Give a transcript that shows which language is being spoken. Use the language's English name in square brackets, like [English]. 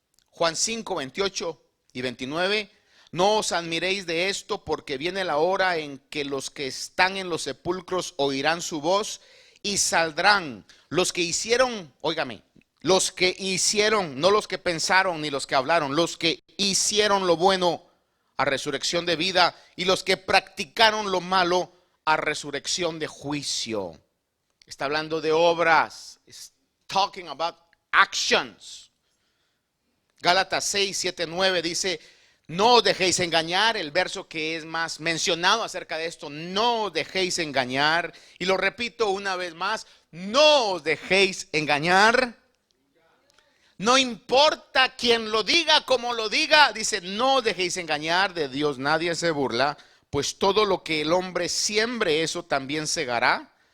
[Spanish] Juan 5:28 y 29: no os admiréis de esto, porque viene la hora en que los que están en los sepulcros oirán su voz y saldrán los que hicieron, óigame, los que hicieron, no los que pensaron ni los que hablaron, los que hicieron lo bueno a resurrección de vida, y los que practicaron lo malo a resurrección de juicio. Está hablando de obras. [English] It's talking about actions. [Spanish] Gálatas 6, 7, 9 dice: no os dejéis engañar. El verso que es más mencionado acerca de esto: no os dejéis engañar. Y lo repito una vez más: no os dejéis engañar. No importa quién lo diga, como lo diga, dice: no os dejéis engañar, de Dios nadie se burla, pues todo lo que el hombre siembre, eso también segará.